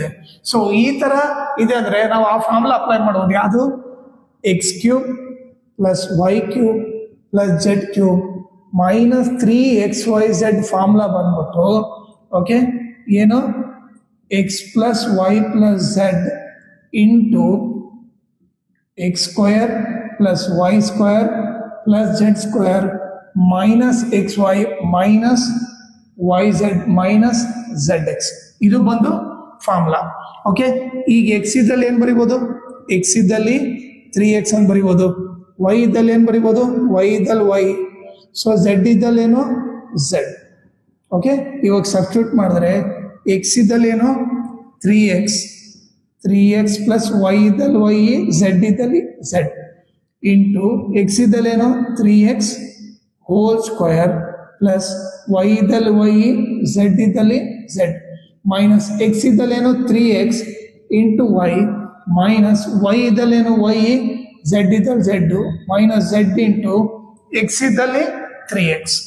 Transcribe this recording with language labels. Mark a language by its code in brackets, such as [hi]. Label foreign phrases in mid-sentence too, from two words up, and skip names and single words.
[kn] ಸೊ ಈ ತರ ಇದೆ ಅಂದ್ರೆ ನಾವು ಆ [en] formula apply [kn] ಮಾಡ್ಬೋದು. [en] ಯಾವುದು? x cube plus y cube plus z cube minus 3xyz formula ಬಂದ್ಬಿಟ್ಟು ಓಕೆ ಏನು x plus y plus z into x square plus y square plus z square minus xy minus yz minus zx. [kn] ಇದು ಬಂದು ಫಾರ್ಮುಲಾ. ಓಕೆ, ಈಗ x ಇದ್ದಲ್ಲಿ ಏನು ಬರಿಬೋದು? x ಇದ್ದಲ್ಲಿ 3x ಅಂತ ಬರಿಬೋದು. y ಇದ್ದಲ್ಲಿ ಏನು ಬರಿಬೋದು? y ಇದ್ದಲ್ಲಿ y. ಸೊ z ಇದ್ದಲ್ಲಿ ಏನು z. ಓಕೆ, ಇವಾಗ ಸಬ್ಸ್ಟಿಟ್ಯೂಟ್ ಮಾಡಿದ್ರೆ x ಇದ್ದಲ್ಲಿ ಏನು [en] 3x plus y [kn] ಇದ್ದಲ್ಲಿ ವೈ, ಝೆಡ್ ಇದ್ದಲ್ಲಿ ಝೆಡ್ [en] into x [kn] ಇದ್ದಲ್ಲಿ ಏನು [en] 3x whole square plus y [kn] ಇದ್ದಲ್ಲಿ ವೈ, ಝೆಡ್ ಇದ್ದಲ್ಲಿ ಝೆಡ್ [en] minus x [kn] ಇದ್ದಲ್ಲಿ ಏನು [en] 3x into y minus y [kn] ಇದ್ದಲ್ಲಿ ಏನು ವೈ, ಝೆಡ್ ಇದ್ದಲ್ಲಿ ಝೆಡ್ [en] minus z into x [kn] ಇದ್ದಲ್ಲಿ 3x.